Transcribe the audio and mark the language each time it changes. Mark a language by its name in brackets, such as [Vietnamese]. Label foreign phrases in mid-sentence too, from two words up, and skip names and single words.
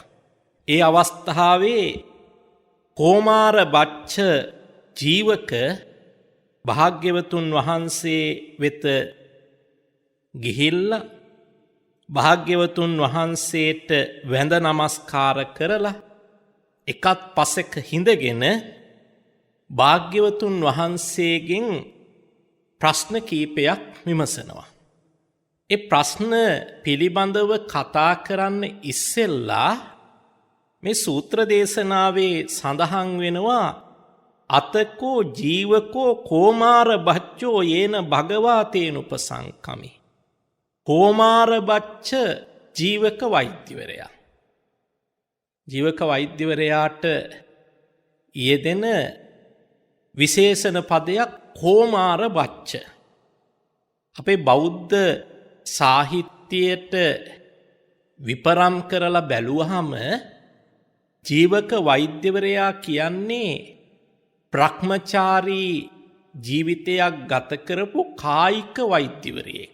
[Sinhala] ඒ අවස්ථාවේ කෝමාර බච්ච ජීවක භාග්‍යවතුන් වහන්සේ වෙත ගිහිල්ලා භාග්‍යවතුන් වහන්සේට වැඳ නමස්කාර කරලා එකත් පසෙක හිඳගෙන භාග්‍යවතුන් වහන්සේගෙන් ප්‍රශ්න කීපයක් විමසනවා. ඒ ප්‍රශ්න පිළිබඳව කතා කරන්න ඉස්සෙල්ලා මේ සූත්‍ර දේශනාවේ සඳහන් වෙනවා [Pali] අතකෝ ජීවකෝ කෝමාර බච්චෝ යේන භගවා තේනුපසංකමි. [Sinhala] කෝමාර බච්ච ජීවක වෛද්‍යවරයා. ජීවක වෛද්‍යවරයාට යෙදෙන විශේෂණ පදයක් කෝමාර බච්ච. අපේ බෞද්ධ සාහිත්‍යයට විපරම් කරලා බැලුවහම ජීවක වෛද්‍යවරයා කියන්නේ බ්‍රහ්මචාරී ජීවිතයක් ගත කරපු කායික වෛද්‍යවරයෙක්.